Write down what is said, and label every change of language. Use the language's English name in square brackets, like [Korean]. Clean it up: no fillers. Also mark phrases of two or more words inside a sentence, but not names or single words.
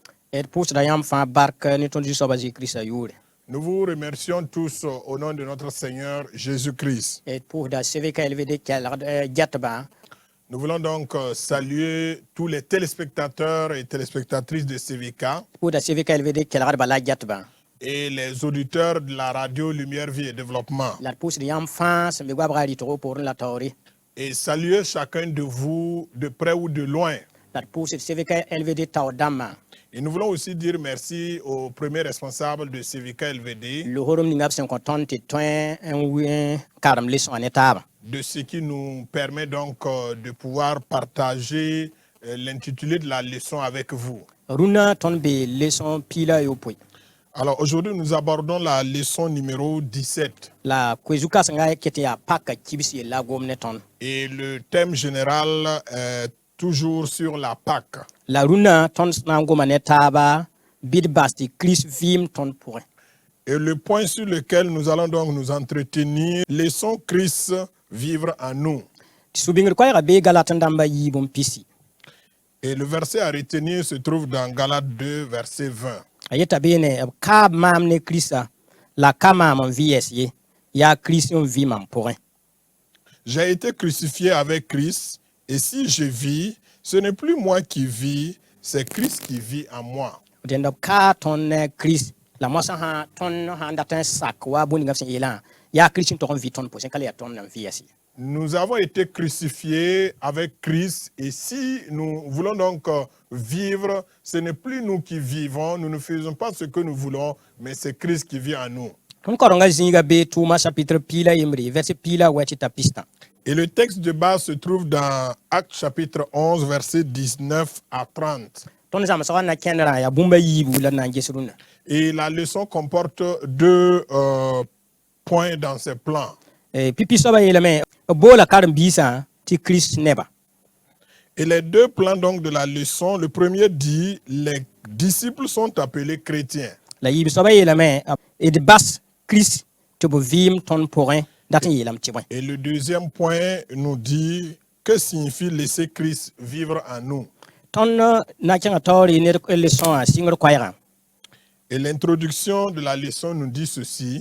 [Mossi] Et pʋʋsda yãmb fãa bark ne tõnd Zu-soabã Zezi-Kiristã yʋʋre. [French] Nous vous remercions tous au nom de notre Seigneur Jésus-Christ. [Mossi] Et pʋʋsda CVK-LVD kelgd gɛtbã. [French] Nous voulons donc saluer tous les téléspectateurs et téléspectatrices de CVK [Mossi] Pʋʋsda CVK-LVD kelgdbã la gɛtbã. [French] et les auditeurs de la radio Lumière, Vie et Développement. [Mossi] La d pʋʋsd yãmb fãa sẽn be goabga rɩtgo poorẽ la taoore. [French] Et saluer chacun de vous de près ou de loin. [Mossi] La d pʋʋsd CVK-LVD taoor dãmbã. [French] Et nous voulons aussi dire merci au premier responsable de CVK LVD [Mossi] Loogr ninga b sẽn kõ tõnd tɩ tõe n karem lesõa ne taaba. [French] de ce qui nous permet donc de pouvoir partager l'intitulé de la leçon avec vous. [Mossi] Rũnã tõnd be lesõ piila yopoe. [French] Alors aujourd'hui, nous abordons la leçon numéro 17 [Mossi] La koe-zu-kãsengã ket n yaa paka kibs yella a gom ne tõnd. [French] et le thème général est toujours sur la Pâque. [Mossi] La rũnã tõnd na n goma ne taaba bɩ d bas tɩ Kirist vɩɩm tõnd pʋgẽ. [French] Et le point sur lequel nous allons donc nous entretenir, laissons Christ vivre en nous. [Mossi] Tɩ sũ-bĩngd koɛɛgã bee Galat n dãmbã yiib n pisi. [French] Et le verset à retenir se trouve dans Galates 2, verset 20. [Mossi] A yeta beene b kaab maam ne Kiristã la ka maam n vɩ yɛs ye yaa Kirist n vɩ mam pʋgẽ. [French] J'ai été crucifié avec Christ, et si je vis, ce n'est plus moi qui vis, c'est Christ qui vit en moi. [Mossi] Dẽnd b kaa tõnd ne Kirist la mosã tõnd sã n dat n sak wa bõe-ningã b sẽn yeelã yaa Kirist n tog n vɩ tõnd pʋsẽ ka la yaa tõnd n vɩ yɛs ye. [French] Nous avons été crucifiés avec Christ, et si nous voulons donc vivre, ce n'est plus nous qui vivons, nous ne faisons pas ce que nous voulons, mais c'est Christ qui vit en nous. [Mossi] Tõnd kaorengã zĩiga bee tʋʋma chapitre piila yembre verset piila wɛ tɩ t'a pistã. [French] Et le texte de base se trouve dans Actes chapitre 11, versets 19 à 30. [Mossi] Tõnd zãmsgã na kẽndrã yaa bũmba yiibu la na n ges rũnã. [French] Et la leçon comporte deux points dans ces plans. [Mossi] Pipi-soabã yeelame b boola karen-biisã tɩ Kirist neba. [French] Et les deux plans donc de la leçon, le premier dit, les disciples sont appelés chrétiens. [Mossi] La yiib-soabã yeelame d bas Kirist tɩ b vɩɩm tõnd pʋgẽ dat n yeelame tɩ bõe. [French] Et le deuxième point nous dit, que signifie laisser Christ vivre en nous? [Mossi] Tõnd na kẽngã taoore ned leçon-wã sɩngr koɛɛgã. [French] Et l'introduction de la leçon nous dit ceci.